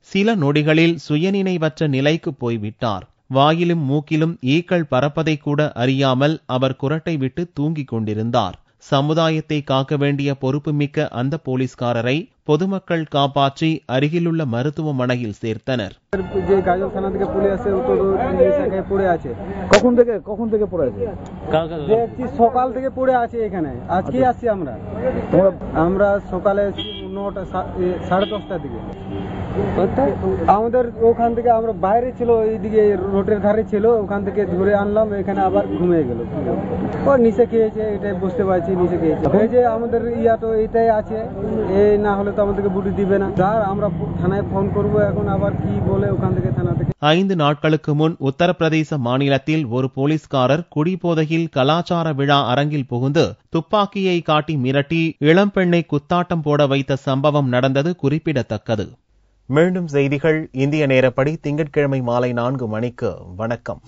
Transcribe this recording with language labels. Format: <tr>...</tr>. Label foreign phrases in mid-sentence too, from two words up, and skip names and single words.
<ta>சில நொடிகளில் சுயநினைவற்ற நிலைக்கு போய்விட்டார். வாயிலும் மூக்கிலும் ஈக்கள் பறப்பதை கூட அறியாமல் அவர் குரட்டை விட்டு தூங்கிக் கொண்டிருந்தார். சமுதாயத்தை காக்க வேண்டிய பொறுப்புமிக்க அந்த போலீஸ்காரரை பொதுமக்கள் காப்பாற்றி அருகிலுள்ள மருத்துவமனையில் சேர்த்தனர்.</ta> <bn>সকাল থেকে পড়ে আছে এখানে, আজকে আসছি আমরা সকালে 9:30টার দিকে। আমাদের ওখান থেকে আমরা বাইরে ছিল, এইদিকে রোডের ধারে ছিল, ওখান থেকে ধরে আনলাম, এখানে আবার ঘুমিয়ে গেল। ও নিচে খেয়েছে, এটাই বুঝতে পারছি, নিচে খেয়েছে। এই যে আমাদের ইয়া তো এইটাই আছে, এই না হলে তো আমাদেরকে বুটি দিবে না। স্যার আমরা থানায় ফোন করব, এখন আবার কি বলে ওখান থেকে থানা থেকে।</bn> <ta>5 நாட்களுக்கு முன் உத்தரப்பிரதேச மாநிலத்தில் ஒரு போலீஸ்காரர் குடிபோதையில் கலாச்சார விழா அரங்கில் புகுந்து துப்பாக்கியை காட்டி மிரட்டி இளம்பெண்ணை குத்தாட்டம் போட வைத்த சம்பவம் நடந்தது குறிப்பிடத்தக்கது. மீண்டும் செய்திகள் இந்திய நேரப்படி திங்கட்கிழமை மாலை 4 மணிக்கு.</ta>